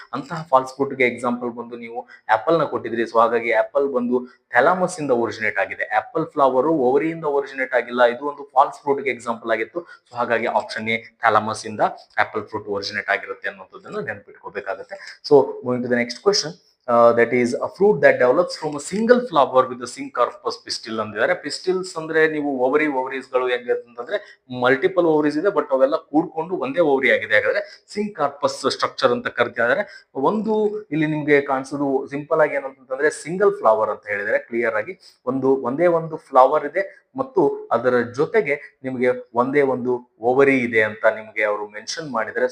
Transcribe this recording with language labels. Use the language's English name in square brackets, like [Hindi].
[Kannada] ಅಂತಹ falls fruit ಗೆ example ಬಂದು ನೀವು ಆಪಲ್ ನ ಕೊಟ್ಟಿದ್ರಿ. ಸೊ ಹಾಗಾಗಿ ಆಪಲ್ ಬಂದು ಥ್ಯಾಲಮಸ್ ಇಂದ ಒರಿಜಿನೇಟ್ ಆಗಿದೆ. ಆಪಲ್ ಫ್ಲವರ್ ಓವರಿಯಿಂದ ಒರಿಜಿನೇಟ್ ಆಗಿಲ್ಲ. ಇದು ಒಂದು ಫಾಲ್ಸ್ ಫ್ರೂಟ್ ಗೆ ಎಕ್ಸಾಂಪಲ್ ಆಗಿತ್ತು. ಸೊ ಹಾಗಾಗಿ ಆಪ್ಷನ್ ಎ ಥ್ಯಾಲಮಸ್ ಇಂದ ಆಪಲ್ ಫ್ರೂಟ್ ಒರಿಜಿನೇಟ್ ಆಗಿರುತ್ತೆ ಅನ್ನೋದನ್ನ ನೆನಪಿಟ್ಕೋಬೇಕಾಗುತ್ತೆ. [English] so moving to the next question, that is a fruit that develops from a single flower with a syncarpous pistil [Kannada] ಅಂದಿದ್ದಾರೆ. Pistils ಅಂದ್ರೆ ನೀವು ಓವರೀಸ್ ಗಳು ಹೆಂಗೆ ಅಂತಂದ್ರೆ ಮಲ್ಟಿಪಲ್ ಓವರೀಸ್ ಇದೆ, ಬಟ್ ಅವೆಲ್ಲ ಕೂಡ್ಕೊಂಡು ಒಂದೇ ಓವರಿ ಆಗಿದೆ. ಹಾಗಾದ್ರೆ ಸಿಂಕಾರ್ಪಸ್ ಸ್ಟ್ರಕ್ಚರ್ ಅಂತ ಕರಿತಿದ್ದಾರೆ. ಒಂದು ಇಲ್ಲಿ ನಿಮ್ಗೆ ಕಾಣಿಸೋದು ಸಿಂಪಲ್ ಆಗಿ ಏನಂತಂದ್ರೆ ಸಿಂಗಲ್ ಫ್ಲವರ್ ಅಂತ ಹೇಳಿದರೆ ಕ್ಲಿಯರ್ ಆಗಿ ಒಂದೇ ಒಂದು ಫ್ಲವರ್ ಇದೆ ಮತ್ತು ಅದರ ಜೊತೆಗೆ ನಿಮಗೆ ಒಂದೇ ಒಂದು ಓವರಿ ಇದೆ ಅಂತ ನಿಮ್ಗೆ ಅವರು ಮೆನ್ಷನ್ ಮಾಡಿದರೆ.